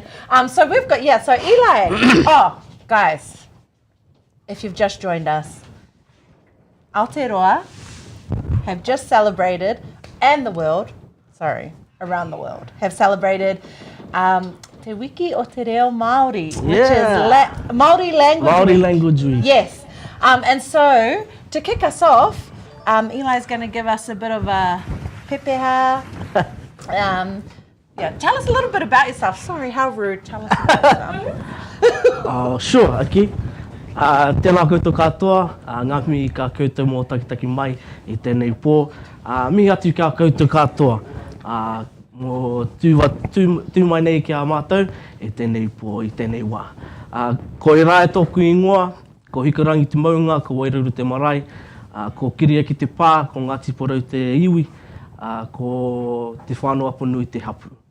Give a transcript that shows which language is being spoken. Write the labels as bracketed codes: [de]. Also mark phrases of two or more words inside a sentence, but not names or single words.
[en] So we've got, so Eli. Oh, guys, if you've just joined us, Aotearoa have just celebrated, and the world, around the world, have celebrated Te Wiki o Te Reo Māori, which is Māori language. Māori language week. Yes. And so, to kick us off, Eli's going to give us a bit of a pepeha. Tell us a little bit about yourself. Sorry, how rude. Tell us about yourself. Sure, okay. [mi] Tēnā koutou katoa, ngā mihi ka koutou mō takitaki mai I tēnei pō. Mihi atu ka koutou katoa, mō tū mai nei ki a mātou, tēnei pō, I tēnei wā. Ko I rai tōku ingoa, ko hikarangi te maunga, ko wairuru te marae, ko kiria ki te pā, ko Ngāti Porou te iwi, ko te whānau apanui te hapu.